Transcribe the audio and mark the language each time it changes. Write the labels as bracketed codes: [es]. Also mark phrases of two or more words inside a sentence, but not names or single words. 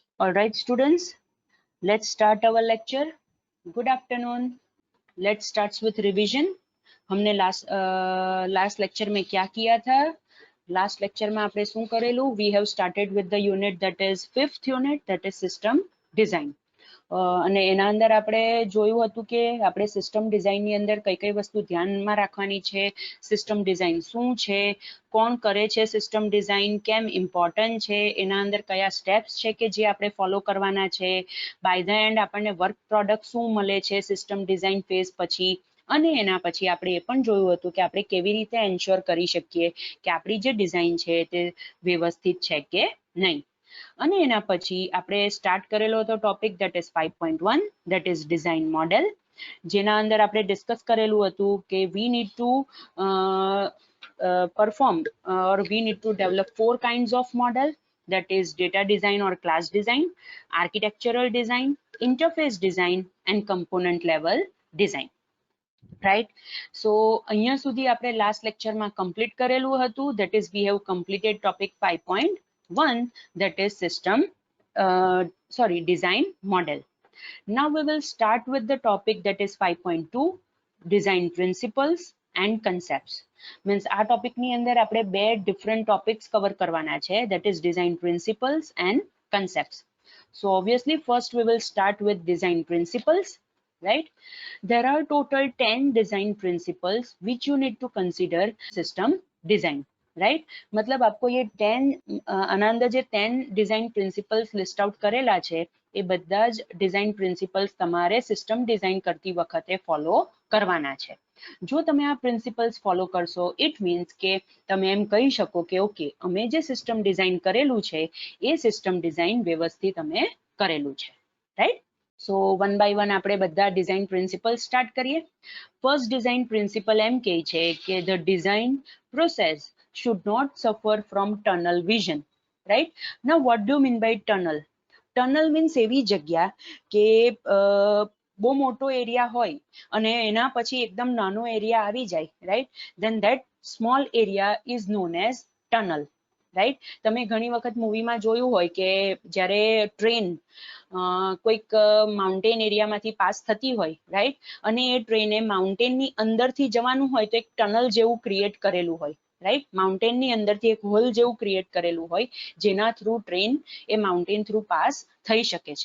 [en] All right, students, let's start our lecture. Good afternoon. Let's start with revision. [hi] हमने [en] last lecture [hi] में क्या किया था? [en] last lecture [gu] में આપણે શું કરેલું? [en] We have started with the unit that is fifth unit, that is system design. [gu] અને એના અંદર આપણે જોયું હતું કે આપણે સિસ્ટમ ડિઝાઇનની અંદર કઈ કઈ વસ્તુ ધ્યાનમાં રાખવાની છે, [en] system design [gu] શું છે, કોણ કરે છે [en] system design, [gu] કેમ ઇમ્પોર્ટન્ટ છે, એના અંદર કયા સ્ટેપ્સ છે કે જે આપણે ફોલો કરવાના છે, [en] by the end [gu] આપણને [en] work product [gu] શું મળે છે [en] system design phase [gu] પછી, અને એના પછી આપણે એ પણ જોયું હતું કે આપણે કેવી રીતે એન્શ્યોર કરી શકીએ કે આપણી જે ડિઝાઇન છે તે વ્યવસ્થિત છે કે નહીં. અને એના પછી આપણે સ્ટાર્ટ કરેલો હતો [en] topic that is 5.1 that is design model, [gu] જેના અંદર આપણે ડિસ્કસ કરેલું હતું કે [en] we need to perform or we need to develop four kinds of model, that is data design or class design, architectural design, interface design and component level design. Right, so [gu] અહીંયા સુધી આપણે લાસ્ટ લેક્ચરમાં કમ્પ્લીટ કરેલું હતું, [en] that is we have completed topic 5.1 that is system design model. Now we will start with the topic that is 5.2 design principles and concepts. [gu] Means આ topic ની અંદર આપણે બે [en] different topics cover [gu] કરવાના છે, [en] that is design principles and concepts. So obviously first we will start with design principles. Right, there are total 10 design principles which you need to consider system design. Right, [hi] मतलब आपको ये 10 [gu] આના અંદર જે 10 [en] design principles list out [gu] કરેલા છે એ બધા જ [en] design principles [gu] તમારે [en] system design [gu] કરતી વખતે follow કરવાના છે. જો તમે આ [en] principles follow [gu] કરશો [en] it means [gu] કે તમે એમ કહી શકો કે ઓકે અમે જે [en] system design [gu] કરેલું છે એ [en] system design [gu] વ્યવસ્થિત અમે કરેલું છે. [en] Right, so one by one [gu] આપણે બધા [en] design principles start [gu] કરીએ. [en] First design principle [gu] એમ કહે છે કે [en] the design process should not suffer from tunnel vision. Right, now what do you mean by tunnel? Tunnel means [gu] એવી જગ્યા કે બહુ મોટો એરિયા હોય અને એના પછી એકદમ નાનો એરિયા આવી જાય, [en] right, then that small area is known as tunnel. [gu] રાઈટ, તમે ઘણી વખત મૂવીમાં જોયું હોય કે જ્યારે ટ્રેન કોઈક માઉન્ટેન એરિયામાંથી પાસ થતી હોય, રાઈટ, અને એ ટ્રેને માઉન્ટેનની અંદરથી જવાનું હોય તો એક ટનલ જેવું ક્રિએટ કરેલું હોય, રાઈટ, માઉન્ટેનની અંદરથી એક હોલ જેવું ક્રિએટ કરેલું હોય જેના થ્રુ ટ્રેન એ માઉન્ટેન થ્રુ પાસ થઈ શકે છે.